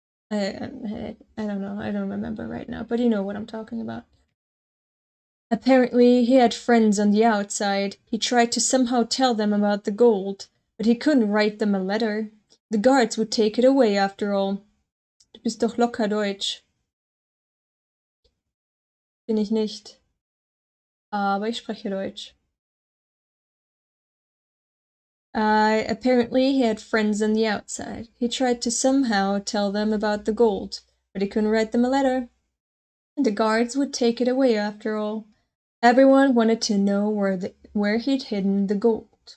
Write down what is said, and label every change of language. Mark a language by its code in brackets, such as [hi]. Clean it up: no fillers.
[en] I don't know. I don't remember right now, but you know what I'm talking about. Apparently, he had friends on the outside. He tried to somehow tell them about the gold, but he couldn't write them a letter. The guards would take it away after all. [de] Du bist doch locker Deutsch. Bin ich nicht. Aber ich spreche Deutsch. [en] Apparently he had friends on the outside. He tried to somehow tell them about the gold, but he couldn't write them a letter. And the guards would take it away after all. Everyone wanted to know where he'd hidden the gold.